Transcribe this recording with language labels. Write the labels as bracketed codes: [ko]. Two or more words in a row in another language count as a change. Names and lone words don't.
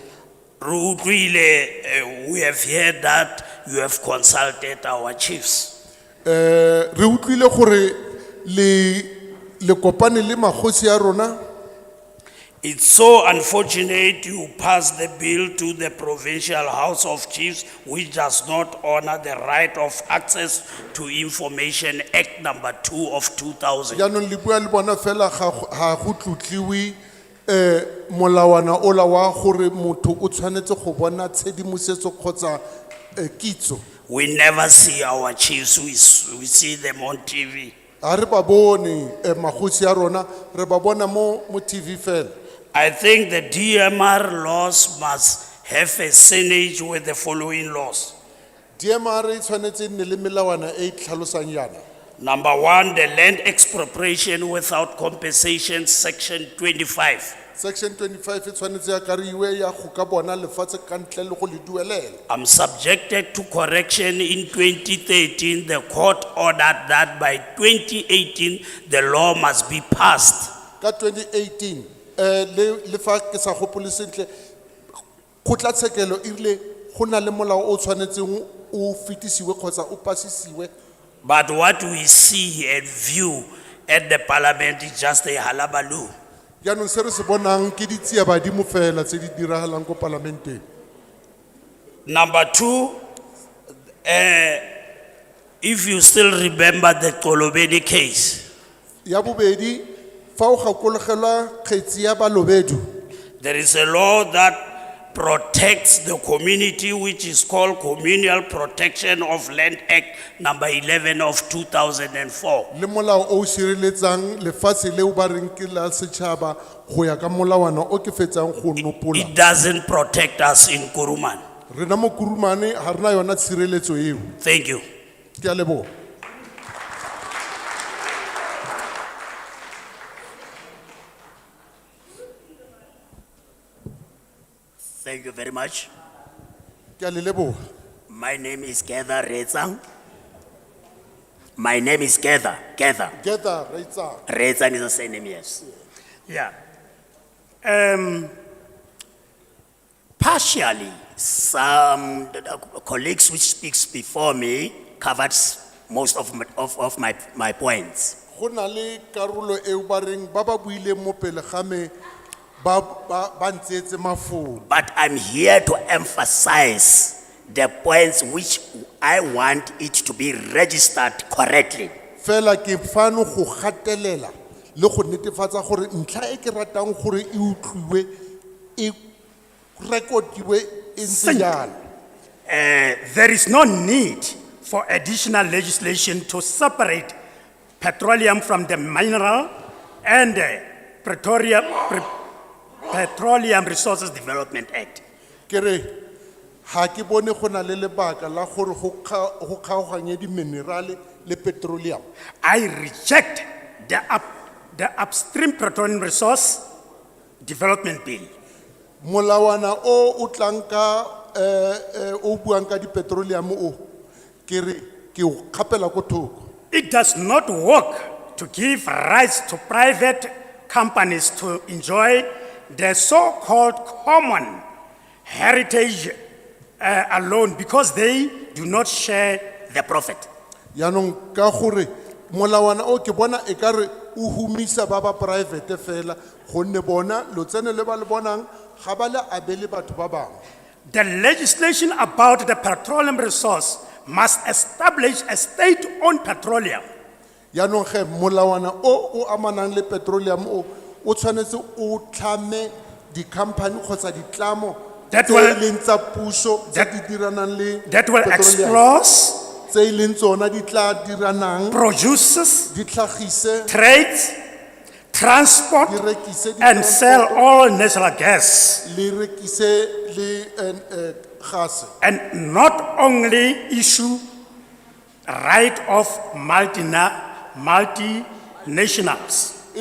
[en] We have heard that you have consulted our chiefs. [tn] Re utlwile gore le kopane le magosi a rona. [en] It's so unfortunate you passed the bill to the Provincial House of Chiefs, which does not honor the right of access to information Act number 2 of 2000. [tn] Jaanong le bua le bona fela ga go tlotliwe molawana ola wa gore motho o tshwanetse go bona tshedimosetso kgotsa kitso. [en] We never see our chiefs, we see them on TV. [tn] Ha re ba bone magotsi a rona re ba bona mo TV fela. [en] I think the DMR laws must have a signage with the following laws. [tn] DMR e tshwanetse e nne le melawana e tlhalosang yana. [en] Number one, the land expropriation without compensation, section 25. [tn] Section 25 e tshwanetse ya kariwe ya go ka bona lefatshe ka ntle le go le duelela. [en] I'm subjected to correction in 2013. The court ordered that by 2018, the law must be passed. [tn] Ka 2018 le fa ke sa gopole sentle kgotlatshekelo e rile go na le molao o tshwanetseng o fetisiwe kgotsa o pasisiwe. [en] But what we see and view at the parliament is just a halabaloo. [tn] Yaanong se re se bonang ke ditsia badimo fela tse di diragalang ko parlamenteng. [en] Number two, if you still remember the Kolobeni case, [tn] Ya bobedi fa o gakologelwa kgetsi ya Balobedu, [en] there is a law that protects the community, which is called Communal Protection of Land Act number 11 of 2004. [tn] le molao o sireletsang lefatshe leo ba reng ke la setšhaba go ya ka molawana o ke fetsang go nopola. [en] It doesn't protect us in Kuruman. [tn] Rena mo Kurumane ha rena yona tshireletso eo. [en] Thank you. [tn] Ke a leboha. [en] Thank you very much. [tn] Ke a le leboha. [en] My name is Getha Retsang. My name is Getha. Getha. Getha Retsang. Retsang is the same name, yes. Yeah. Partially, some colleagues which speaks before me covered most of my points. [tn] Go na le karolo eo ba reng ba ba buileng mo pele ga me ba ntseetse mafoko. [en] But I'm here to emphasize the points which I want it to be registered correctly. [tn] Fela ke fano go gatelela le go netefatsa gore ntlha e ke ratang gore e utlwiwe e recordiwe e ntse jalo. [en] There is no need for additional legislation to separate petroleum from the mineral and Petroleum Resources Development Act. [tn] Kere ha ke bone go na le lebaka la gore go kgaoganye di minerale le petroleum. [en] I reject the Upstream Petroleum Resource Development Bill. [tn] Molawana o tlang ka o buang ka di petroleum o kere ke o kgapela ko thoko. [en] It does not work to give rights to private companies to enjoy the so-called common heritage alone because they do not share the profit. [tn] Yaanong ka gore molawana o ke bona e kare o humisa ba ba private fela gonne bona lotsene le ba le bonang ga ba le abele batho ba bangwe. [en] The legislation about the petroleum resource must establish a state-owned petroleum. [tn] Yaanong ge molawana o amanang le petroleum o tshwanetse o tlhame di company kgotsa ditlamo [en] that will explore, produce, trade, transport, and sell all natural gas. And not only issue right of multinationals.